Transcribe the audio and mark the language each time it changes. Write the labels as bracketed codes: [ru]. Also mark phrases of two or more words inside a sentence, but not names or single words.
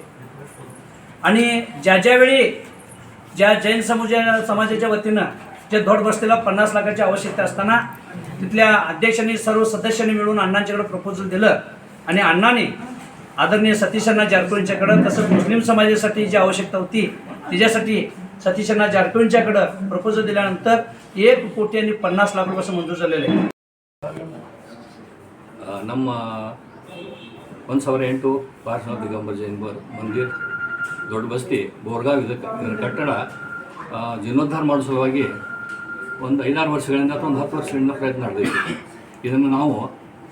[mr] आणि ज्यावेळी ज्या जैन समाजाच्या वतीनं जे दोड्डबस्तीला 50 लाखाची आवश्यकता असताना तिथल्या अध्यक्षांनी सर्व सदस्यांनी मिळून अण्णांच्याकडे प्रपोजल दिलं आणि अण्णांनी आदरणीय सतीश जारकिहोळींच्याकडं तसंच मुस्लिम समाजासाठी जी आवश्यकता होती त्याच्यासाठी सतीश जारकिहोळींच्याकडं प्रपोजल दिल्यानंतर 1 कोटी आणि 50 लाख रुपये मंजूर झालेले आहे। [kn] ನಮ್ಮ 108 ಪಾರ್ಶ್ವನಾಥ ದಿಗಂಬರ ಜೈನ್ ಮಂದಿರ್ ದೊಡ್ಡಬಸ್ತಿ ಬೋರ್ಗಾವ್ ಇದರ ಕಟ್ಟಡ ಜೀರ್ಣೋದ್ಧಾರ ಮಾಡೋ ಸಲುವಾಗಿ ಒಂದು 5-6 ವರ್ಷಗಳಿಂದ ಅಥವಾ ಒಂದು 10 ವರ್ಷಗಳಿಂದ ಪ್ರಯತ್ನ ನಡೆದಿದೆ।